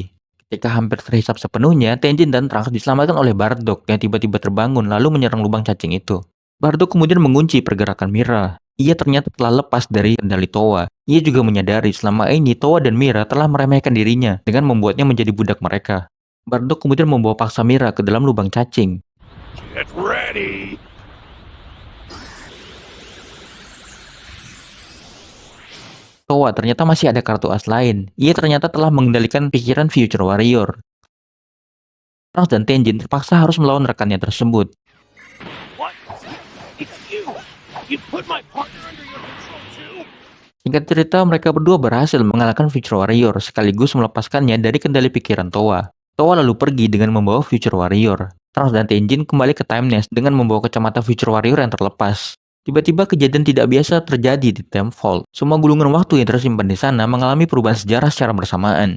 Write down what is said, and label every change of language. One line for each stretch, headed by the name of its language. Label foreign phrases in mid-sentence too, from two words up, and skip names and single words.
Indonesian: Ketika hampir terhisap sepenuhnya, Tenjin dan Trunks diselamatkan oleh Bardock yang tiba-tiba terbangun lalu menyerang lubang cacing itu. Bardock kemudian mengunci pergerakan Mira. Ia ternyata telah lepas dari kendali Toa. Ia juga menyadari selama ini Toa dan Mira telah meremehkan dirinya dengan membuatnya menjadi budak mereka. Bardock kemudian membawa paksa Mira ke dalam lubang cacing.
English: Get ready.
Indonesian: Toa ternyata masih ada kartu as lain. Ia ternyata telah mengendalikan pikiran Future Warrior. Trunks dan Tenjin terpaksa harus melawan rekannya tersebut.
English: What? It's you. You put my partner under your control too.
Indonesian: Singkat cerita, mereka berdua berhasil mengalahkan Future Warrior sekaligus melepaskannya dari kendali pikiran Toa. Toa lalu pergi dengan membawa Future Warrior. Trunks dan Tenjin kembali ke Time Nest dengan membawa kacamata Future Warrior yang terlepas. Tiba-tiba kejadian tidak biasa terjadi di Time Vault. Semua gulungan waktu yang tersimpan di sana mengalami perubahan sejarah secara bersamaan.